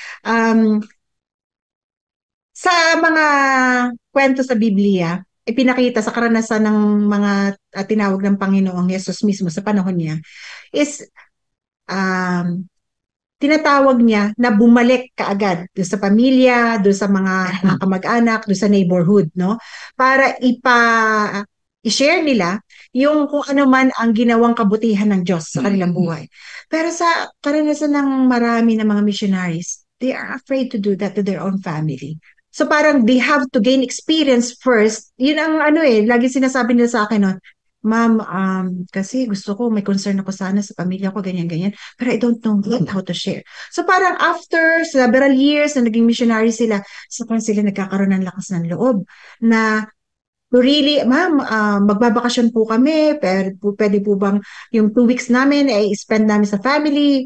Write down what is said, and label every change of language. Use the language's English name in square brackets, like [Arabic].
[Filipino] Um, sa mga kwento sa Biblia, ipinakita sa karanasan ng mga tinawag ng Panginoong Yesus mismo sa panahon niya, is um, tinatawag niya na bumalik kaagad doon sa pamilya, doon sa mga kamag-anak, doon sa neighborhood, no? Para i-share nila yung kung ano man ang ginawang kabutihan ng Diyos sa kanilang buhay. Pero sa karanasan ng marami ng mga missionaries, [English] they are afraid to do that to their own family. So parang they have to gain experience first. [Filipino] Yun ang lagi sinasabi nila sa akin, no? Ma'am, kasi gusto ko, may concern ako sana sa pamilya ko, ganyan-ganyan. [English] Pero I don't know how to share. [Filipino] So parang [English] after several years [Filipino] na naging missionary sila, saka sila nagkakaroon ng lakas ng loob na really, ma'am, magbabakasyon po kami. Pwede po bang yung 2 weeks namin ay spend namin sa family?